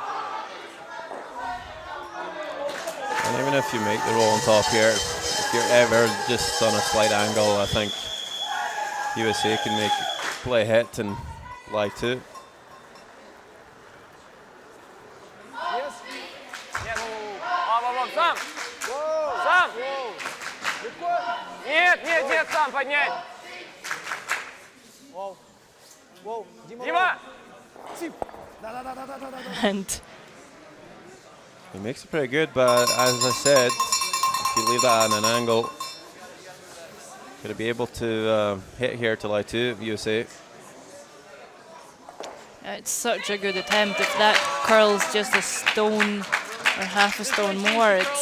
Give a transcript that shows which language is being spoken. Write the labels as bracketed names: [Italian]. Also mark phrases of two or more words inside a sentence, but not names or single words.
[English] And even if you make the roll on top here, if you're ever just on a slight angle, I think USA can make play hit and lie too. Yes. [Russian] Нет. Сам. Сам. Легко. Нет, нет, нет, сам поднять. Воу. Воу. Дима. Дима. Тип. Да, да, да, да, да, да, да. [English] And He makes it pretty good, but as I said, if you leave that on an angle, going to be able to hit here to lie two, USA. it's such a good attempt. If that curls just a stone or half a stone more, it's